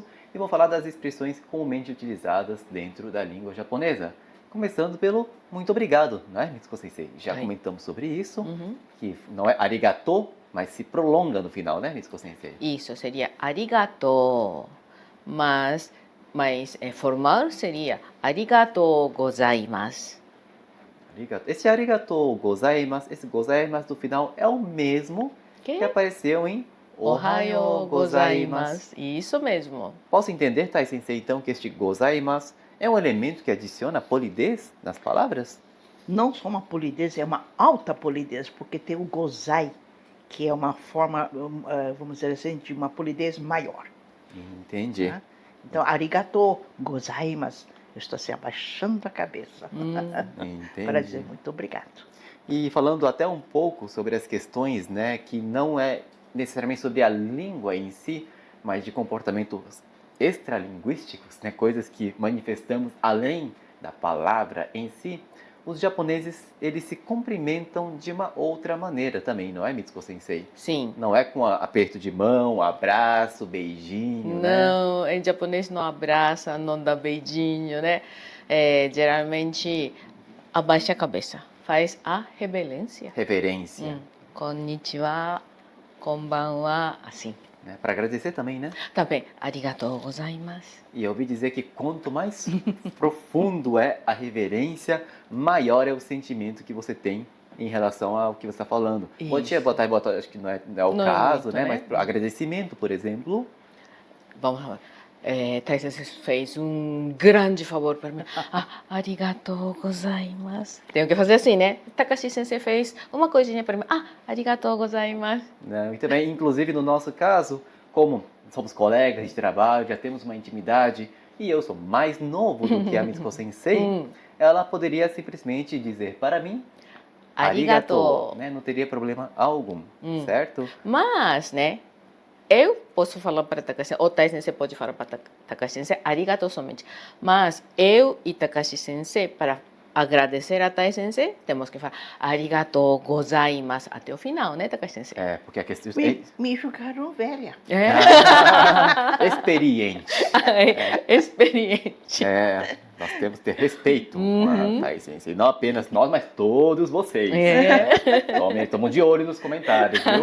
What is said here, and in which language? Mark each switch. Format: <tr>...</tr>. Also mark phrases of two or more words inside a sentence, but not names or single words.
<pt>E vou falar das expressões comumente utilizadas dentro da língua japonesa. Começando pelo muito obrigado, não é, Mitsuko Sensei? Já comentamos sobre isso, que não é arigato, mas se prolonga no final, né, Mitsuko Sensei? Isso seria arigato. Mas formal seria</pt> <ja>ありがとうございます.</ja> <pt>Esse</pt> <ja>ありがとうございます,</ja> <pt>esse gozaimasu do final é o mesmo que apareceu em</pt> <ja>おはようございます.</ja> <pt>Isso mesmo. Posso entender, Thais Sensei, então, que este gozaimasu é um elemento que adiciona polidez nas palavras? Não só uma polidez, é uma alta polidez, porque tem o gozai, que é uma forma, vamos dizer assim, de uma polidez maior. Entendi. Né? Então,</pt> <ja>ありがとうございます.</ja> <pt>Eu estou assim, abaixando a cabeça para dizer muito obrigado. E falando até um pouco sobre as questões, né, que não é necessariamente sobre a língua em si, mas de comportamentos extralinguísticos, né, coisas que manifestamos além da palavra em si, os japoneses, eles se cumprimentam de uma outra maneira também, não é, Mitsuko Sensei? Sim. Não é com aperto de mão, abraço, beijinho, não, em japonês não abraça, não dá beijinho, né? Geralmente abaixa a cabeça, faz a reverência. Reverência.</pt> <ja>こんにちは、こんばんは,</ja> <pt>assim. Para agradecer também, né? Também,</pt> <ja>ありがとうございます.</ja> <pt>E eu ouvi dizer que quanto mais profundo é a reverência, maior é o sentimento que você tem em relação ao que você está falando. Isso. Bom dia, boa tarde, acho que não é o Não caso, é muito, né? né? Mas pro agradecimento, por exemplo. Vamos lá. Thais Sensei fez um grande favor para mim.</pt> <ja>ありがとうございます.</ja> <pt>Tenho que fazer assim, né? Takashi Sensei fez uma coisinha para mim.</pt> <ja>ありがとうございます.</ja> <pt>Não, e também, inclusive no nosso caso, como somos colegas de trabalho, já temos uma intimidade, e eu sou mais novo do que a Mitsuko Sensei, ela poderia simplesmente dizer para mim, Arigatou. né? Não teria problema algum, certo? Mas, né? Eu posso falar para Takashi, ou Thais Sensei pode falar para Takashi Sensei, arigato somente. Mas eu e Takashi Sensei, para agradecer a Thais Sensei, temos que falar</pt> <ja>ありがとうございます</ja> <pt>até o final, né, Takashi Sensei? Porque a questão Me julgaram velha. experiente. Experiente. Nós temos que ter respeito com a Thais Sensei. Não apenas nós, mas todos vocês. Tomam de olho nos comentários, viu?</pt>